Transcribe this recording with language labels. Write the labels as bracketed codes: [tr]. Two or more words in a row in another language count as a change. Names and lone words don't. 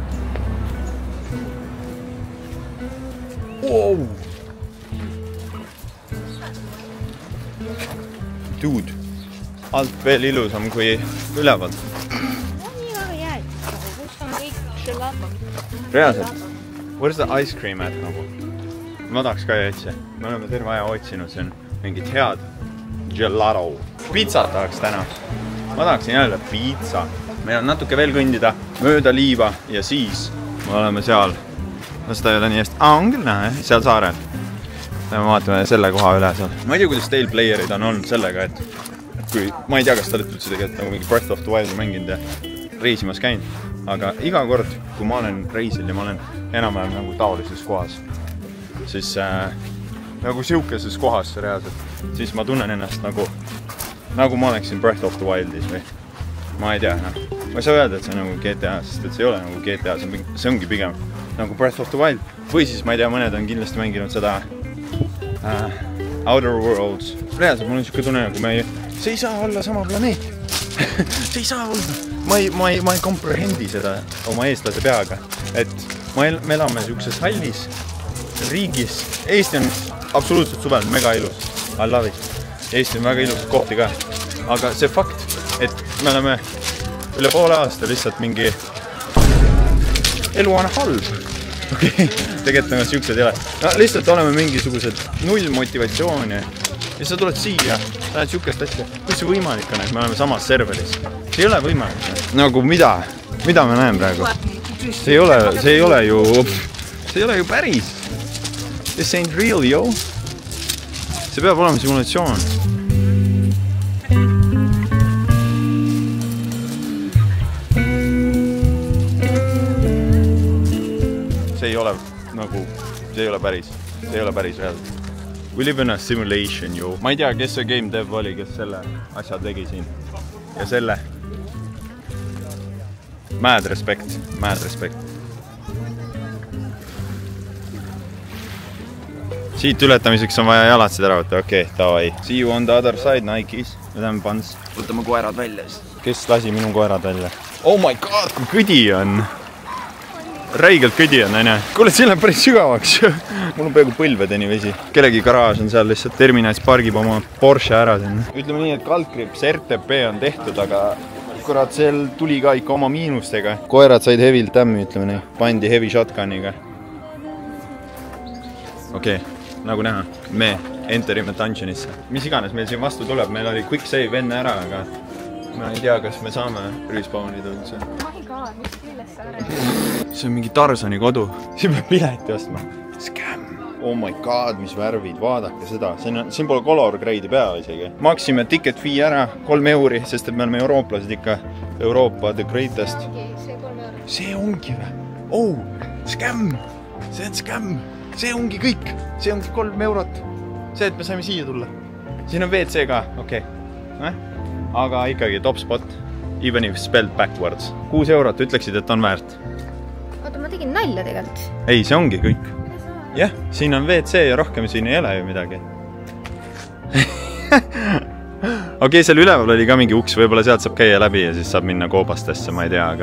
[et] Wow! Dude, alt veel ilusam kui üleval. Reaalselt, [en] where's the ice cream at nagu? [et] Ma tahaks ka jätse. Me oleme terve aja otsinud siin mingit head gelato. Pizzat tahaks täna. Ma tahaksin jälle pizza. Meil on natuke veel kõndida mööda liiva ja siis me oleme seal. Seda ei ole nii hästi. On küll näha, seal saarel. Me vaatame selle koha üle seal. Ma ei tea, kuidas teil playerid on olnud sellega, et kui, ma ei tea, kas te olete üldse tegelikult nagu mingi Breath of the Wild mänginud ja reisimas käinud. Aga iga kord, kui ma olen reisil ja ma olen enam-vähem nagu taolises kohas, siis nagu siukeses kohas reaalselt, siis ma tunnen ennast nagu ma oleksin Breath of the Wildis või ma ei tea, ma ei saa öelda, et see on nagu GTA, sest et see ei ole nagu GTA, see ongi pigem nagu Breath of the Wild või siis ma ei tea, mõned on kindlasti mänginud seda Outer Worlds. Reaalselt mul on siuke tunne, nagu see ei saa olla sama planeet. See ei saa olla. Ma ei komprehendi seda oma eestlase peaga, et me elame siukses hallis riigis. Eesti on absoluutselt suvel mega ilus. [en] I love it. [et] Eesti on väga ilus kohti ka. Aga see fakt, et me oleme üle poole aasta lihtsalt mingi elu on halb. Okay. Tegelikult on siuksed ei ole. No, lihtsalt oleme mingisugused null motivatsiooni. Ja sa tuled siia, lähed siukest asja. Kus see võimalik on, et me oleme samas serveris? See ei ole võimalik. Nagu mida? Mida me näeme praegu? See ei ole ju päris. [en] This ain't real, yo. [et] See peab olema simulatsioon. See ei ole päris reaalselt. [en] We live in a simulation, jo. [et] Ma ei tea, kes see [en] game dev [et] oli, kes selle asja tegi siin. Ja selle. [en] Mad respect. [et] Siit ületamiseks on vaja jalatsid ära võtta, okei, davai. [en] See you on the other side, Nikes. [et] Me läheme pants. Võtame koerad välja. Kes lasi minu koerad välja? [en] Oh my god, [et] kui kõdi on. Räigelt kõdi on, aine. Kuule, siin läheb päris sügavaks. Mul on peaaegu põlvedeni vesi. Kellegi garaaž on seal lihtsalt terminaalis pargib oma Porsche ära sinna. Ütleme nii, et kaldkrips RTP on tehtud, aga kurat, seal tuli ka ikka oma miinustega. Koerad said hevilt tämmi, ütleme nii. Pandi [en] heavy shotguniga. [et] Okei, nagu näha, me enterime dungeonisse. Mis iganes meil siin vastu tuleb, meil oli [en] quick save [et] enne ära, aga ma ei tea, kas me saame respawnida üldse. [en] Oh my god, [et] mis keeles sa räägid? See on mingi Tarzani kodu. Siin peab pileti ostma. [en] Scam. Oh my god, [et] mis värvid. Vaadake seda. Siin pole [en] color grade'i [et] peal isegi. Maksime [en] ticket fee [et] ära 3 €, sest et me oleme eurooplased ikka. [en] Euroopa the greatest. [et] See ongi või? Oh, scam. See on scam. See ongi kõik. See ongi 3 €. See, et me saime siia tulla. Siin on WC ka. Okei. Aga ikkagi [en] top spot. Even if spelled backwards. [et] 6 €, ütleksid, et on väärt. tegin nalja tegelikult. Ei, see ongi kõik. Jah, siin on WC ja rohkem siin ei ole ju midagi. Okei, seal üleval oli ka mingi uks, võib-olla sealt saab käia läbi ja siis saab minna koobastesse, ma ei tea, aga...